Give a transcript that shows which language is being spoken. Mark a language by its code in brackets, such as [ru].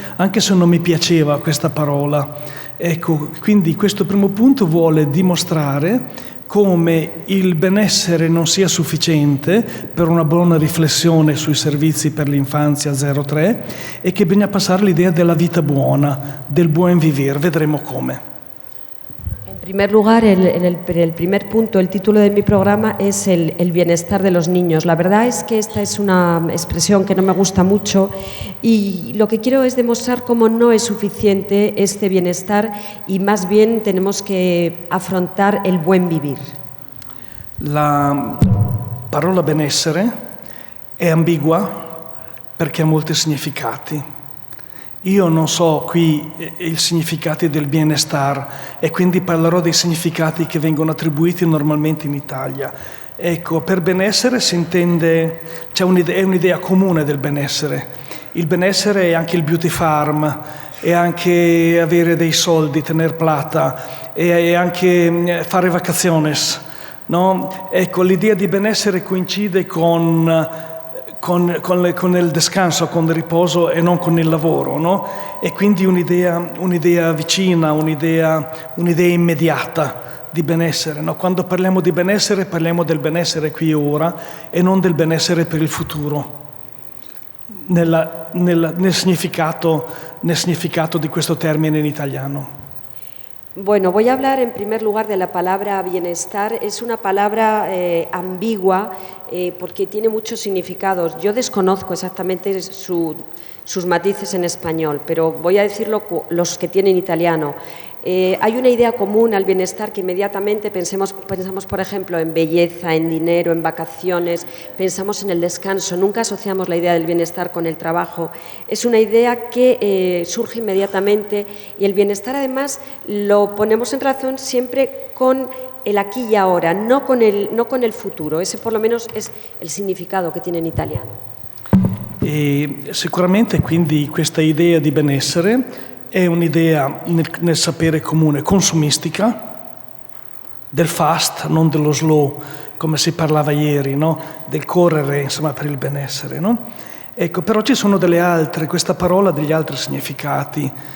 [it] Anche se non mi piaceva questa parola. Ecco, quindi questo primo punto vuole dimostrare come il benessere non sia sufficiente per una buona riflessione sui servizi per l'infanzia 0-3 e che bisogna passare l'idea della vita buona, del buon vivere. Vedremo come. [es] En primer lugar, en el primer punto, el título de mi programa es el bienestar de los niños. La verdad es que esta es una expresión que no me gusta mucho y lo que quiero es demostrar cómo no es suficiente este bienestar y más bien tenemos que afrontar el buen vivir. [it] La parola benessere è ambigua perché ha molti significati. Io non so qui i significati del bienestar e quindi parlerò dei significati che vengono attribuiti normalmente in Italia. Ecco, per benessere si intende, è un'idea comune del benessere. Il benessere è anche il beauty farm, è anche avere dei soldi, [es] tener plata, [it] è anche fare vacaciones, no? Ecco, l'idea di benessere coincide con il descanso, con il riposo e non con il lavoro, no? E quindi un'idea vicina, un'idea immediata di benessere, no? Quando parliamo di benessere parliamo del benessere qui e ora e non del benessere per il futuro, nel significato di questo termine in italiano. [es] Bueno, voy a hablar en primer lugar de la palabra bienestar. Es una palabra ambigua porque tiene muchos significados. Yo desconozco exactamente sus matices en español, pero voy a decirlo los que tienen italiano. Hay una idea común al bienestar que inmediatamente pensamos, por ejemplo, en belleza, en dinero, en vacaciones, pensamos en el descanso, nunca asociamos la idea del bienestar con el trabajo. Es una idea que surge inmediatamente y el bienestar además lo ponemos en relación siempre con el aquí y ahora, no con el futuro. Ese por lo menos es el significado que tiene [it] in italiano. Sicuramente quindi questa idea di benessere è un'idea nel sapere comune consumistica, del fast, non dello slow, come si parlava ieri, no? Del correre, insomma, per il benessere, no? Ecco, però ci sono questa parola ha degli altri significati.